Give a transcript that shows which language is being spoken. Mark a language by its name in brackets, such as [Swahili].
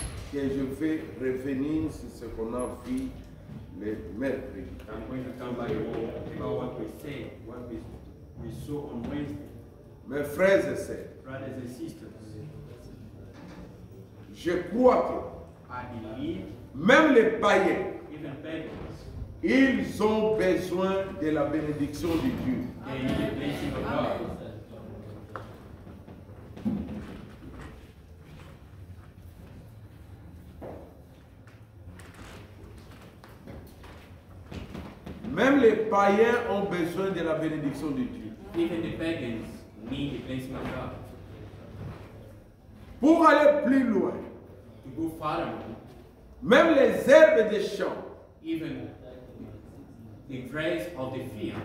[French] que je vais revenir sur ce qu'on a vu le mercredi. [English] I'm going to come back about what we said, what we saw on Wednesday. [French] Mes frères et sœurs, [English] Brothers and sisters, [French] je crois [English] I believe [French] que même les païens, [English] even pagans, [French] ils ont besoin de la bénédiction de Dieu. [English] they need the blessing of God. [French] Même les païens ont besoin de la bénédiction de Dieu. [English] Even the pagans need the blessing of God. [French] Pour aller plus loin, [English] To go farther, [French] même les herbes des champs [English] even the grace of the field,